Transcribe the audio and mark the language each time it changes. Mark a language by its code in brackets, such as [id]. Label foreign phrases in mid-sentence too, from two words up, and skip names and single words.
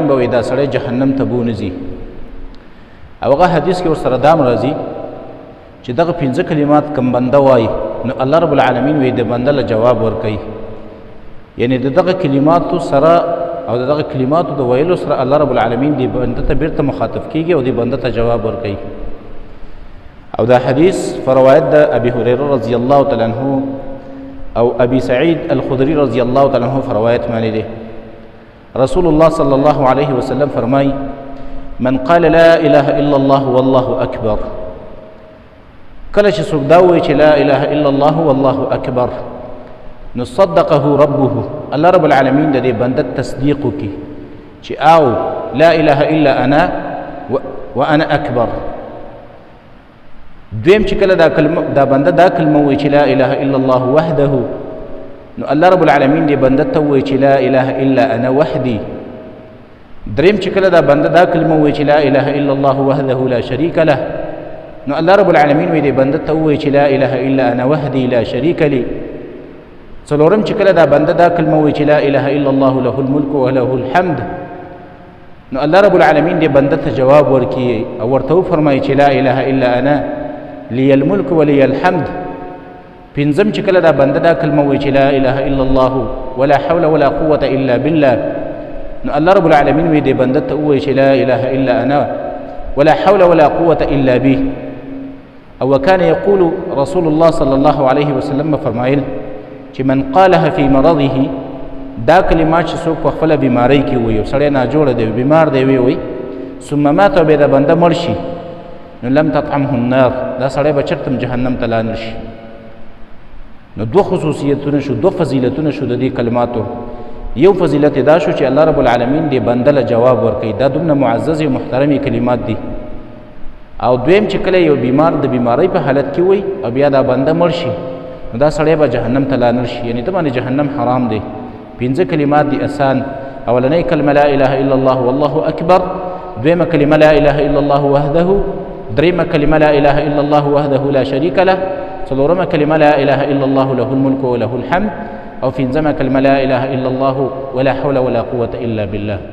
[ps] به دا سړی جهنم ته بونځي او هغه حدیث کې ورسره دام راځي چې دغه 15 کلمات کم بنده وای نو الله رب العالمین وی د بنده له جواب ورکوي یعنی دغه کلماتو سره او دغه کلماتو د ویلو سره الله رب العالمین دی بنده ته بیرته مخاطب کیږي او دی بنده ته جواب ورکوي او دا حدیث فروایت د ابي هريره [ar] رضی الله تعالی عنہ [ps] او ابي سعيد الخدري [ar] رضی الله تعالی عنہ [ps] فروایت معنی دی [ar] رسول الله صلی الله علیه وسلم [ps] فرمای [ar] من قال لا اله الا الله والله اکبر [ps] کله چې څوک دا وایي چې [ar] لا اله الا الله والله اکبر [ps] نو [ar] صدقه ربه [ps] الله رب العالمین د دې بنده تصدیق وکړي چې او [ar] لا اله الا انا وانا اکبر [ps] دویم چې کله دا بنده دا کلمه وایي چې [ar] لا اله الا الله وحده [ps] نو الله رب العالمین دې بنده ته وایي چې [ar] لا اله الا انا وحدي [ps] دریم چې کله دا بنده دا کلمه وایي چې [ar] لا اله الا الله وحده لا شریک له [ps] نو الله رب العالمین وی دې بنده ته وایي چې [ar] لا اله الا انا وحدي لا شریک لي [ps] څلورم چې کله دا بنده دا کلمه وایي چې [ar] لا اله الا الله له الملك وله الحمد [ps] نو الله رب العالمین دې بنده ته جواب ورکړي او ورته وفرمایي چې [ar] لا اله الا انا لي الملك ولي الحمد [ps] پنځم چې کله دا بنده دا کلمه وایي چې [ar] لا اله الا الله ولا حول ولا قوة الا بالله [ps] نو الله رب العالمین وی دې بنده ته وایي چې [ar] لا اله الا انا ولا حول ولا قوة الا به [ps] او [ar] وكان يقول رسول الله صلى الله عليه وسلم [ps] فرمایل چې [ar] من قالها في مرضه [ps] دا کلمات چې څوک په خپل بیماری کې وي او سړی ناجوړه دی بیمار دی وي [ar] ثم مات [ps] به دا بنده مړ شي نو [ar] لم تطعمه النار [ps] دا سړی به چرته جهنم ته لاړ شي نو دوه خصوصیتونه شو دوه فضیلتونه شو د دې کلماتو یو فضیلت دا شو چې الله رب العالمین دې بنده له جواب ورکوي دا دومره معزز او محترمي کلمات دي او دویم چې کله یو بیمار د بیماری په حالت کې وي او بیا دا بنده مړ شي نو دا سړی به جهنم ته لاړ شي یعنی ته باندې جهنم حرام دی 15 کلمات دي آسان اولنۍ کلمه [ar] لا اله الا الله والله اکبر [ps] دویمه کلمه [ar] لا اله الا الله وحده [ps] دریمه کلمه [ar] لا اله الا الله وحده لا شریک له [ps] څلورمه کلمه [ar] لا اله الا الله له الملك وله الحمد [ps] او پنځمه کلمه [ar] لا اله الا الله ولا حول ولا قوة الا بالله